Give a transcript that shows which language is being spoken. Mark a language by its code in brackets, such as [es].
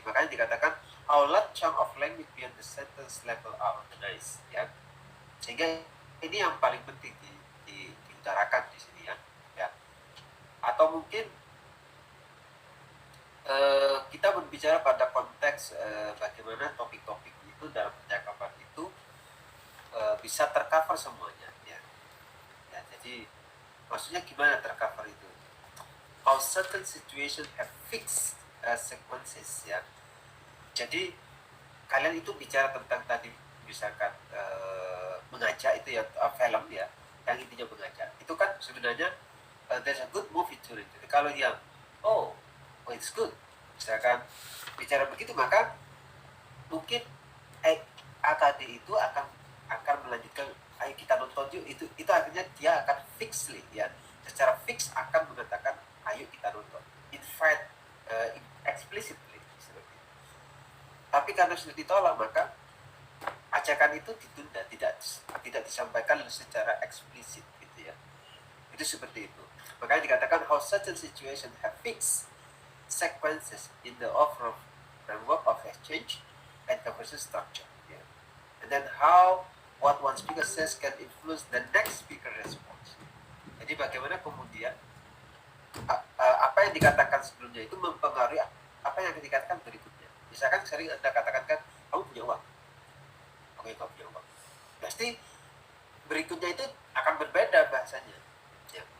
[id] Makanya dikatakan [en] how large chunk of language beyond the sentence level are organized ya. [id] Sehingga ini yang paling penting diutarakan di sini ya. Atau mungkin kita berbicara pada konteks bagaimana topik-topik itu dalam percakapan itu bisa tercover semuanya ya. Jadi maksudnya gimana tercover itu? [en] How certain situation have fixed sequences ya. [id] Jadi kalian itu bicara tentang tadi misalkan mengajak itu ya, film ya, yang intinya mengajak. Itu kan sebenarnya [en] there's a good movie to it. [id] Jadi kalau yang [en] oh it's good, [id] misalkan bicara begitu, maka mungkin AKD itu akan melanjutkan ayo kita nonton yuk, itu akhirnya dia akan fixly ya, secara fix akan mengatakan ayo kita nonton, [en] invite explicitly [id] seperti itu. Tapi karena sudah ditolak, maka ajakan itu ditunda, tidak disampaikan secara eksplisit gitu ya. Itu seperti itu. Makanya dikatakan [en] how certain situation have fixed sequences in the overall framework of exchange and conversation structure. Yeah. And then how what one speaker says can influence the next speaker response. [id] Jadi bagaimana kemudian apa yang dikatakan sebelumnya itu mempengaruhi apa yang dikatakan berikutnya. Misalkan sering Anda katakan kan, kamu punya uang. Oke, kamu punya uang. Pasti berikutnya itu akan berbeda bahasanya. Ya.